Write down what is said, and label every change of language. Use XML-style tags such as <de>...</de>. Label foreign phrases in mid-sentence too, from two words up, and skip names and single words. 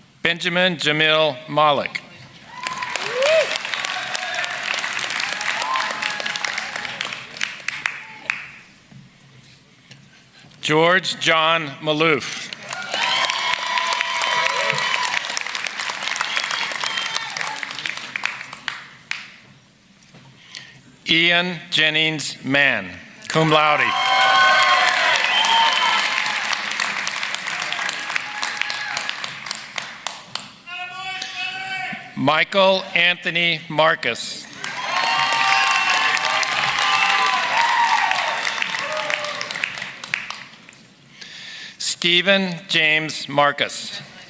<en>Benjamin Jamil Malik. George John Malouf. Ian Jennings Mann,</en> <la>cum laude.</la> <en>Michael Anthony Marcus. Stephen James Marcus.</en>